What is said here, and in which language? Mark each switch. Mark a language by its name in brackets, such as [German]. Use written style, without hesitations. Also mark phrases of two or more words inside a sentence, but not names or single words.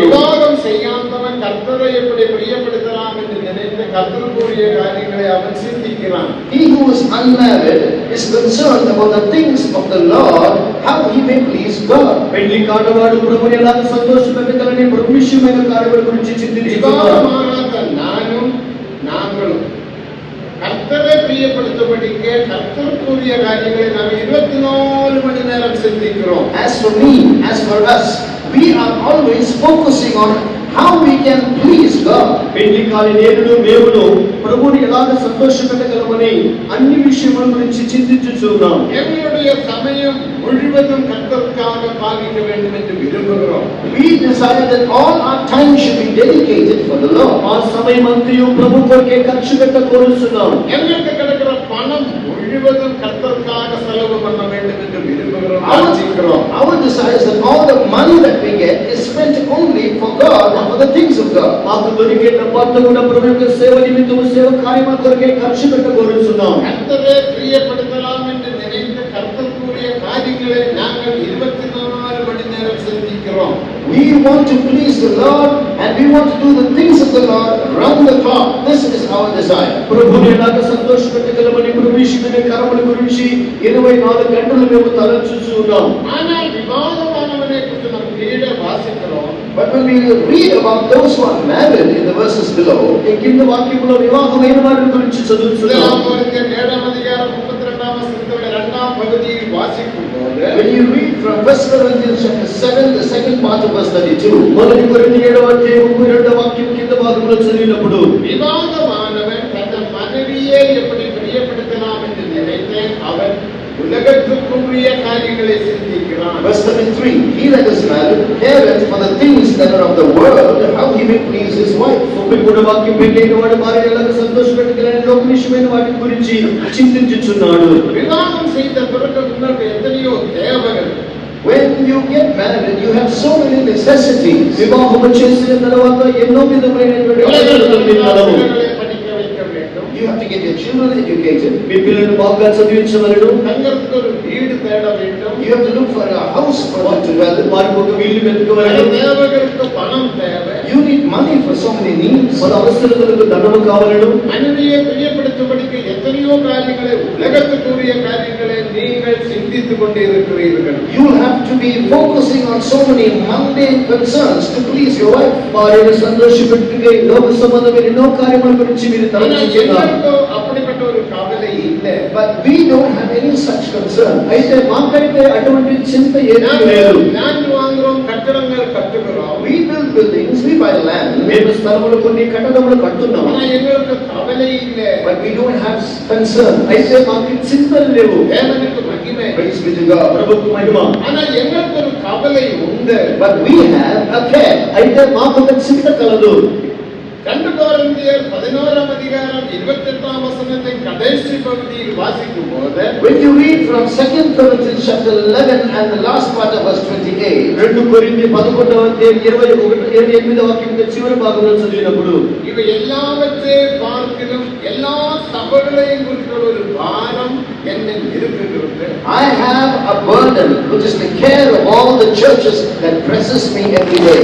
[Tamil] விவாகம் செய்யாதவன் கர்த்தரை எப்படி பிரியப்படுத்தலாம் என்று நினைத்து கர்த்தருக்குரிய காரியங்களை அவன் சிந்திக்கிறான். [English] He who is unmarried is concerned about the things of the Lord, how he may please God. [Telugu] పెళ్లి కానవాడు ప్రభువుని ఎలా సంతోషపెట్టగలని ప్రభు విషయమైన కార్యముల గురించి చింతించుతున్నాడు. [Tamil] விவாகமாகாத நானும் நாங்களும் கர்த்தரை பிரியப்படுத்தபடிக்கு கர்த்தருக்குரிய காரியங்களை நாம் 24 மணி நேரம் சிந்திக்கிறோம். [English] As for me, as for us, we are always focusing on how we can please God. [Telugu] పెళ్లి కాని నేనును మేమును ప్రభువుని ఎలాగ సంతోషపెట్టగలమని అన్ని విషయముల గురించి చింతించుచున్నాం. [Tamil] எங்களுடைய சமயம் முழுவதும் கர்த்தருக்காக பாவிக்க வேண்டும் என்று விரும்புகிறோம். [English] We desire that all our time should be dedicated for the Lord. [Telugu] ఆ సమయమంతయు ప్రభు కొరకే ఖర్చు పెట్ట కోరుచున్నాం. [Tamil] எங்களுக்கு கிடைக்கிற பணம் முழுவதும் கர்த்தருக்காக செலவு பண்ண வேண்டும் என்று விரும்புகிறோம். ஆலோசிக்கிறோம். [English] Our desire is that all the money that we get is spent only for God and for the things of God. [Telugu] మాకు దొరికే డబ్బంతా కూడా ప్రభు యొక్క సేవ నిమిత్తము సేవ కార్యముల కొరకే ఖర్చు పెట్ట కోరుచున్నాం. [Tamil] கர்த்தரை பிரியப்படுத்தலாம் என்று நினைத்து கர்த்தருக்குரிய காரியங்களை நாங்கள் 24 மணி நேரம் சிந்திக்கிறோம். [English] We want to please the Lord and we want to do the things of the Lord round the clock. This is our desire. [Telugu] ప్రభువుని ఎలాగ సంతోషపెట్టగలమని ప్రభు విషయమైన కార్యముల గురించి 24 గంటలు మేము తలంచుచున్నాం. [Tamil] ஆனால் விவாதமானவனை குறித்து நாம் கீழே வாசிக்கிறோம். [English] But when we read about those who are married in the verses below, [Telugu] ఈ కింద వాక్యములో వివాహమైన వారి గురించి చదువుతున్నాం. [Tamil] 7 அதிகாரம் 32 வசனத்திலே இரண்டாம் பகுதியில் வாசிக்கும்போது [English] when you read from 1 Corinthians chapter 7, the second part of verse 32, [Telugu] మొదటి కొరింథీ 7వ అధ్యాయం 32వ వాక్యం కింద భాగంలో చదివినప్పుడు [Tamil] விவாதமானவன் தன் மனைவியை எப்படி பிரியப்படுத்தலாம் என்று நினைத்தேன் அவன் உலகத்துக்குரிய காரியங்களை சிந்திக்கிறான். [English] verse 33, he that is married careth for the things that are of the world, how he may please his wife. [Telugu] 33వ వాక్యం పెళ్ళైన వాడు భార్య ఎలాగ సంతోషపెట్టగలని లోక విషయమైన వాటి గురించి చింతించుచున్నాడు. [Tamil] விவாதம் செய்த பிறகு உங்களுக்கு எத்தனையோ தேவைகள். [English] When you get married, you have so many necessities. [Telugu] వివాహం చేసిన తర్వాత ఎన్నో విధమైనటువంటి అవసరతలు మీ కలవు. [Tamil] பிள்ளைகளை படிக்க வைக்க வேண்டும். [English] You have to get your children educated. [Telugu] మీ పిల్లలను బాగా చదివించవలెను. [Tamil] தங்களுக்கு ஒரு வீடு தேட வேண்டும். [English] You have to look for a house for them to dwell in. [Telugu] వారికి ఒక ఇల్లు [Tamil] பல [Telugu] వెతుకవలెను. [Tamil] தேவைகளுக்கு பணம் தேவை. [English] You need money for so many needs. [Telugu] మన అవసరతలకు ధనము కావలెను. [Tamil] மனைவியை பிரியப்படுத்தும்படிக்கு எத்தனையோ காரியங்களை உலகத்துக்குரிய காரியங்களை நீங்கள் சிந்தித்துக் கொண்டு இருக்கிறீர்கள். [English] You have to be focusing on so many mundane concerns to please your wife. [Telugu] భార్యను సంతోషపెట్టుటకై లోక సంబంధమైన ఎన్నో కార్యముల గురించి మీరు [Tamil] ஆனா [Telugu] తలంచుచున్నారు. [Tamil] எங்களுக்கோ அப்படிப்பட்ட ஒரு கவலை இல்லை. [English] But we don't have any such concern. [Telugu] అయితే మాకైతే అటువంటి చింత ఏమీ లేదు. [Tamil] லேண்ட் வாங்குறோம், கட்டடங்கள் கட்டுகிறோம். [English] We build buildings, we buy land, [Telugu] మేము స్థలములు కొన్ని కట్టడములు కట్టున్నాము. [Tamil] ஆனா எங்களுக்கு கவலை இல்லை. [English] but we don't have concern. [Telugu] అయితే మాకు చింతలు లేవు. [Tamil] தேவனுக்கு மகிமை. [English] Praise be to God. [Telugu] ప్రభుకు మహిమ. [Tamil] ஆனா எங்களுக்கு ஒரு கவலை உண்டு. [English] But we have a care. [Telugu] అయితే మాకు ఒక చింత కలదు. [Tamil] 2 கொரிந்தியர் 11 அதிகாரம் 28 வசனத்தை கடைசி பகுதியில் வாசிக்கும் போது [English] When you read from 2 Corinthians chapter 11 and the last part of verse 28, [Telugu] 2 కొరింథీ 11వ అధ్యాయం 28వ వాక్యం చివరి భాగంలో చదివినప్పుడు [Tamil] இவை எல்லாவற்றையும் பார்க்கிலும் எல்லா சபைகளையும் குறித்த ஒரு பாரம் என்னில் இருக்குகிறது. [English] I have a burden which is the care of all the churches that presses me every day.